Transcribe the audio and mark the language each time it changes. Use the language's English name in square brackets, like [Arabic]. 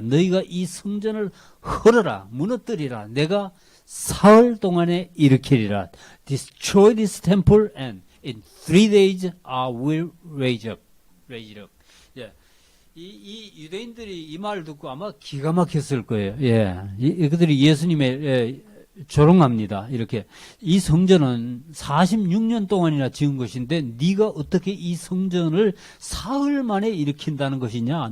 [Korean] 너희가 이 성전을 헐어라, 무너뜨리라. 내가 사흘 동안에 일으키리라. [English] Destroy this temple and in 3 days I will raise it up. [Korean] 예. 이 유대인들이 이 말을 듣고 아마 기가 막혔을 거예요. 예. 그들이 예수님의 조롱합니다. 이렇게 이 성전은 46년 동안이나 지은 것인데 네가 어떻게 이 성전을 사흘 만에 일으킨다는 것이냐?